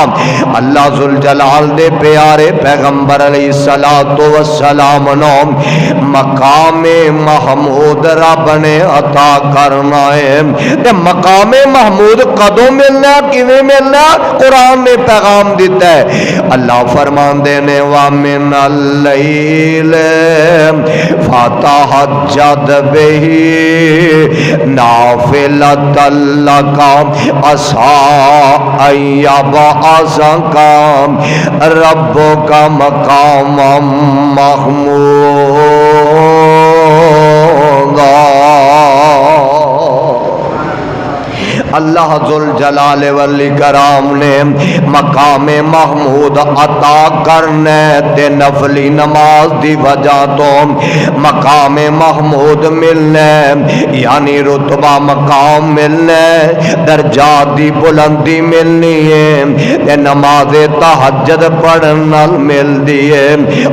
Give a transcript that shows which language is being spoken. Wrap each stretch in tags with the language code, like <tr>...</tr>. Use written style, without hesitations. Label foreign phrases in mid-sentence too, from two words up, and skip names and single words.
<ar>الله ذو الجلال</ar> <pa>دے پیارے پیغمبر</pa> <ar>عليه الصلاة والسلام</ar> <pa>نوں مقام محمود رب نے عطا کرنا ہے. تے مقام محمود کدوں ملنا کویں ملنا قرآن نے پیغام دتا ہے. اللہ فرماندے نے</pa> <ar>ومن الليل فتهجد به نافلة لك عسى أن يبعثك ربك مقاما محمودا. الله ذو الجلال والإكرام</ar> <pa>نے مقام محمود عطا کرنے تے نفلی نماز دی وجہ توں مقام محمود ملنے یعنی رتبہ مقام ملنے درجات دی بلندی ملنی ہے تے نماز تہجد پڑھن نال ملدی ہے.</pa>